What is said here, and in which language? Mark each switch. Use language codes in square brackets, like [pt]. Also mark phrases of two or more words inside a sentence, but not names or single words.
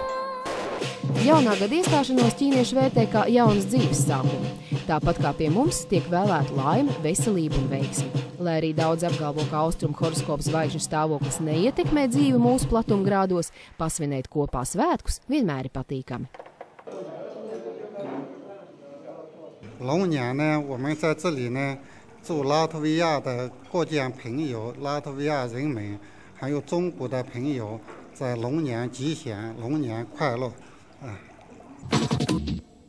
[lv] Jaunā gada iestāšanos ķīnieši vērtē kā jaunas dzīves sākumu. Tāpat kā pie mums tiek vēlēta laime, veselība un veiksme. Lai arī daudz apgalvo, ka austrumhoroskopa zvaigžņu stāvoklis neietekmē dzīvi mūsu platumgrādos, pasvinēt kopā svētkus vienmēr ir patīkami. [zh] 祝拉脱维亚的国家朋友、拉脱维亚人们，还有中国的朋友，在龙年吉祥，龙年快乐。